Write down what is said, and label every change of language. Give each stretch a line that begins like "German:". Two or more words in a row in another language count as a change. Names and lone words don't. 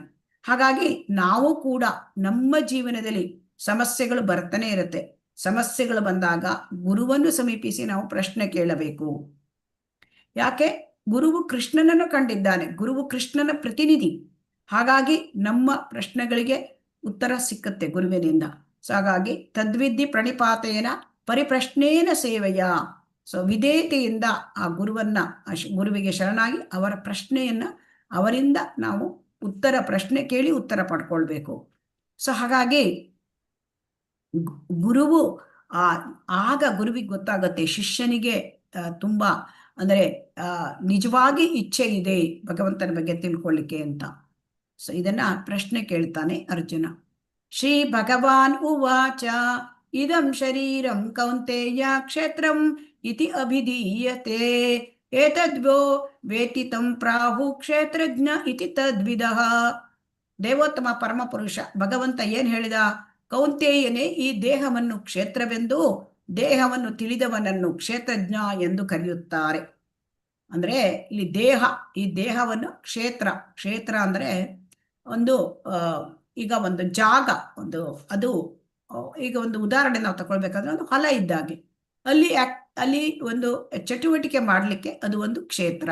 Kannada: ಹಾಗಾಗಿ ನಾವು ಕೂಡ ನಮ್ಮ ಜೀವನದಲ್ಲಿ ಸಮಸ್ಯೆಗಳು ಬರ್ತಾನೆ ಇರುತ್ತೆ. ಸಮಸ್ಯೆಗಳು ಬಂದಾಗ ಗುರುವನ್ನು ಸಮೀಪಿಸಿ ನಾವು ಪ್ರಶ್ನೆ ಕೇಳಬೇಕು. ಯಾಕೆ, ಗುರುವು ಕೃಷ್ಣನನ್ನು ಕಂಡಿದ್ದಾನೆ, ಗುರುವು ಕೃಷ್ಣನ ಪ್ರತಿನಿಧಿ. ಹಾಗಾಗಿ ನಮ್ಮ ಪ್ರಶ್ನೆಗಳಿಗೆ ಉತ್ತರ ಸಿಕ್ಕತ್ತೆ ಗುರುವಿನಿಂದ.
Sanskrit: ಸೊ ಹಾಗಾಗಿ ತದ್ವಿದ್ಧಿ ಪ್ರಣಿಪಾತೇನ ಪರಿಪ್ರಶ್ನೇನ ಸೇವೆಯ.
Kannada: ಸೊ ವಿಧೇಯತೆಯಿಂದ ಆ ಗುರುವಿಗೆ ಶರಣಾಗಿ ಅವರ ಪ್ರಶ್ನೆಯನ್ನ ಅವರಿಂದ ನಾವು ಪ್ರಶ್ನೆ ಕೇಳಿ ಉತ್ತರ ಪಡ್ಕೊಳ್ಬೇಕು. ಸೊ ಹಾಗಾಗಿ ಗುರುವು ಆಗ ಗುರುವಿಗೆ ಗೊತ್ತಾಗತ್ತೆ ಶಿಷ್ಯನಿಗೆ ತುಂಬಾ ಅಂದ್ರೆ ನಿಜವಾಗಿ ಇಚ್ಛೆ ಇದೆ ಭಗವಂತನ ಬಗ್ಗೆ ತಿಳ್ಕೊಳ್ಳಿಕ್ಕೆ ಅಂತ. ಸೊ ಇದನ್ನ ಪ್ರಶ್ನೆ ಕೇಳ್ತಾನೆ ಅರ್ಜುನ.
Sanskrit: ಶ್ರೀ ಭಗವಾನ್ ಉವಾಚ ಇದಂ ಶರೀರಂ ಕೌಂತೆಯ ಕ್ಷೇತ್ರಂ ಇತಿ ಅಭಿಧೀಯತೆ ಏತದ್ವೋ ವೇತಿ ತಂ ಪ್ರಾಹು ಕ್ಷೇತ್ರಜ್ಞ ಇತಿ ತದ್ವಿದಃ.
Kannada: ದೇವೋತ್ತಮ ಪರಮಪುರುಷ ಭಗವಂತ ಏನ್ ಹೇಳಿದ, ಕೌಂತೆಯನೇ ಈ ದೇಹವನ್ನು ಕ್ಷೇತ್ರವೆಂದು, ದೇಹವನ್ನು ತಿಳಿದವನನ್ನು ಕ್ಷೇತ್ರಜ್ಞ ಎಂದು ಕರೆಯುತ್ತಾರೆ. ಅಂದ್ರೆ ಇಲ್ಲಿ ಈ ದೇಹವನ್ನು ಕ್ಷೇತ್ರ ಅಂದ್ರೆ ಈಗ ಒಂದು ಜಾಗ, ಅದು ಈಗ ಒಂದು ಉದಾಹರಣೆ ನಾವು ತಗೊಳ್ಬೇಕಾದ್ರೆ ಒಂದು ಹೊಲ ಇದ್ದಾಗೆ, ಅಲ್ಲಿ ಒಂದು ಚಟುವಟಿಕೆ ಮಾಡಲಿಕ್ಕೆ ಅದು ಒಂದು ಕ್ಷೇತ್ರ.